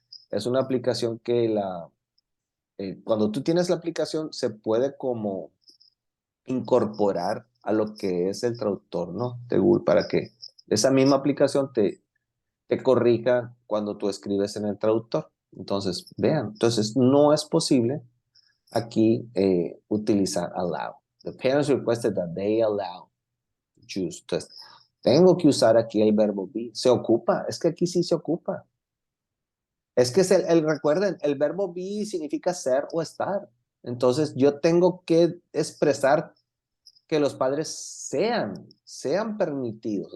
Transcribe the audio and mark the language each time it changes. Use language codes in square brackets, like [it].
[es] Es una aplicación que cuando tú tienes la aplicación se puede como incorporar a lo que es el traductor, ¿no? De Google, para que esa misma aplicación te corrija cuando tú escribes en el traductor. Entonces, vean, entonces no es posible aquí utilizar allow. [en] The parents requested that they allow to choose. [es] Entonces, tengo que usar aquí el verbo be. Se ocupa, es que aquí sí se ocupa. Es que recuerden, el verbo be significa ser o estar. Entonces, yo tengo que expresar que los padres sean permitidos.